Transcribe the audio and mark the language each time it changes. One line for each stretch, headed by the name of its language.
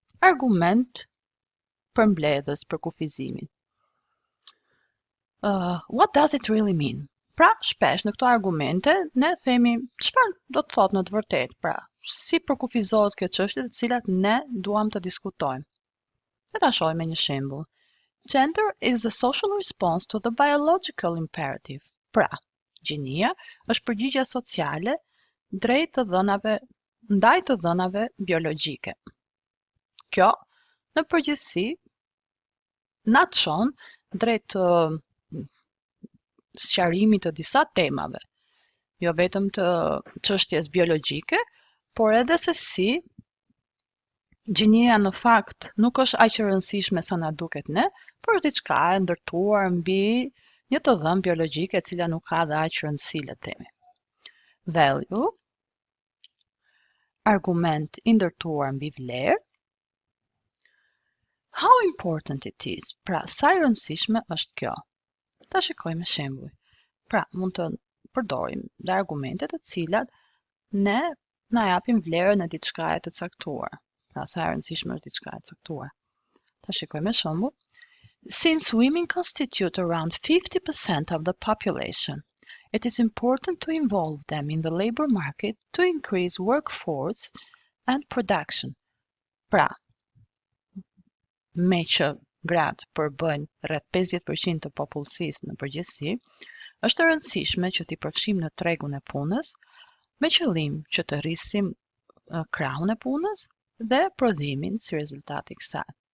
Albanian: Argument përmbledhës për kufizimin.
English: What does it really mean?
Albanian: Pra, shpesh në këto argumente ne themi çfarë do të thotë në të vërtetë, pra, si përkufizohet kjo çështje të cilat ne duam të diskutojmë. Le ta shohim me një shembull.
English: Gender is the social response to the biological imperative.
Albanian: Pra, gjinia është përgjigjja sociale drejt të dhënave, ndaj të dhënave biologjike. Kjo, në përgjithësi, na çon drejt sqarimit të disa temave, jo vetëm të çështjes biologjike, por edhe se si gjinia në fakt nuk është aq e rëndësishme sa na duket ne, por është diçka e ndërtuar mbi një të dhënë biologjike e cila nuk ka dhe aq rëndësi, le të themi. Value, argument i ndërtuar mbi vlerë.
English: How important it is,
Albanian: pra sa e rëndësishme është kjo. Ta shikojmë shembuj. Pra, mund të përdorim dhe argumente të cilat ne na japin vlerën e diçkaje të caktuar. Pra, sa e rëndësishme është diçka e caktuar. Ta shikojmë shembull.
English: Since women constitute around 50% of the population, it is important to involve them in the labor market to increase workforce and production.
Albanian: Pra, me që gratë përbëjnë rreth 50% të popullsisë në përgjithësi, është e rëndësishme që t'i përfshim në tregun e punës, me qëllim që të rrisim krahun e punës dhe prodhimin si rezultat i kësaj.